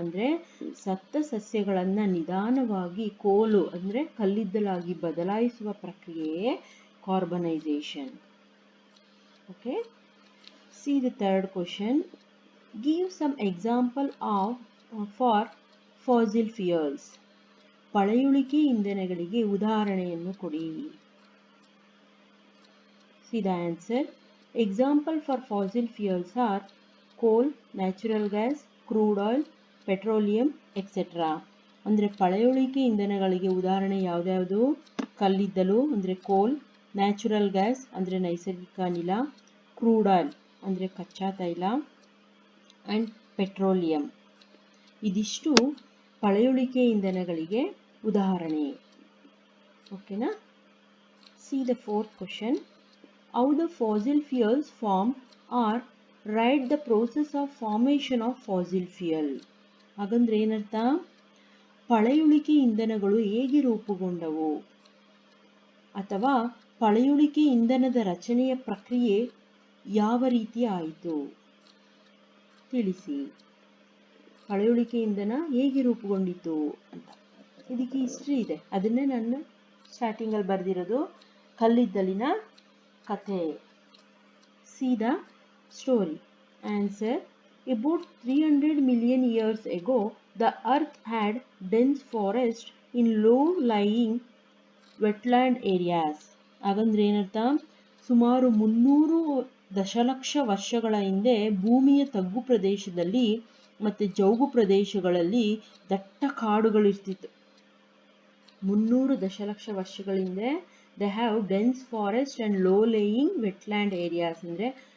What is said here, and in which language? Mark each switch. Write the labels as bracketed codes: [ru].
[kn] ಅಂದರೆ ಸತ್ತ ಸಸ್ಯಗಳನ್ನು ನಿಧಾನವಾಗಿ ಕೋಲು ಅಂದರೆ ಕಲ್ಲಿದ್ದಲಾಗಿ ಬದಲಾಯಿಸುವ ಪ್ರಕ್ರಿಯೆಯೇ ಕಾರ್ಬನೈಸೇಷನ್. Okay. [en] See the third question. Give some example for fossil fuels. [kn] ಪಳೆಯುಳಿಕೆ ಇಂಧನಗಳಿಗೆ ಉದಾಹರಣೆಯನ್ನು ಕೊಡಿ. [en] See the answer. Example for fossil fuels are coal, natural gas, crude oil, petroleum, etc. [kn] ಅಂದರೆ ಪಳೆಯುಳಿಕೆ ಇಂಧನಗಳಿಗೆ ಉದಾಹರಣೆ ಯಾವ್ದ್ಯಾವುದು? ಕಲ್ಲಿದ್ದಲು ಅಂದರೆ ಕೋಲ್, ನ್ಯಾಚುರಲ್ ಗ್ಯಾಸ್ ಅಂದರೆ ನೈಸರ್ಗಿಕ ಅನಿಲ, ಕ್ರೂಡ್ ಆಯಿಲ್ ಅಂದರೆ ಕಚ್ಚಾ ತೈಲ, ಆ್ಯಂಡ್ ಪೆಟ್ರೋಲಿಯಂ. ಇದಿಷ್ಟು ಪಳೆಯುಳಿಕೆ ಇಂಧನಗಳಿಗೆ ಉದಾಹರಣೆ. [en] ಓಕೆನಾ? See the fourth question. How the fossil fuels form or write the process of formation of fossil fuel. [kn] ಹಾಗಂದ್ರೆ ಏನರ್ಥ? ಪಳೆಯುಳಿಕೆ ಇಂಧನಗಳು ಹೇಗೆ ರೂಪುಗೊಂಡವು ಅಥವಾ ಪಳೆಯುಳಿಕೆ ಇಂಧನದ ರಚನೆಯ ಪ್ರಕ್ರಿಯೆ ಯಾವ ರೀತಿ ಆಯಿತು ತಿಳಿಸಿ. ಪಳೆಯುಳಿಕೆ ಇಂಧನ ಹೇಗೆ ರೂಪುಗೊಂಡಿತು ಅಂತ ಇದಕ್ಕೆ ಹಿಸ್ಟ್ರಿ ಇದೆ. ಅದನ್ನೇ ನಾನು ಸ್ಟಾರ್ಟಿಂಗಲ್ಲಿ ಬರೆದಿರೋದು, ಕಲ್ಲಿದ್ದಲಿನ ಕಥೆ. [en] See the story. Answer. About 300 million years ago, the earth had dense forest in low-lying wetland areas. [kn] ಹಾಗಂದ್ರೆ ಏನರ್ಥ? ಸುಮಾರು 300 ದಶಲಕ್ಷ ವರ್ಷಗಳ ಹಿಂದೆ ಭೂಮಿಯ ತಗ್ಗು ಪ್ರದೇಶದಲ್ಲಿ ಮತ್ತು ಜೌಗು ಪ್ರದೇಶಗಳಲ್ಲಿ ದಟ್ಟ ಕಾಡುಗಳಿರ್ತಿತ್ತು. 300 ದಶಲಕ್ಷ ವರ್ಷಗಳ ಹಿಂದೆ [en] they have dense forest and low-lying wetland areas. [kn] ಅಂದರೆ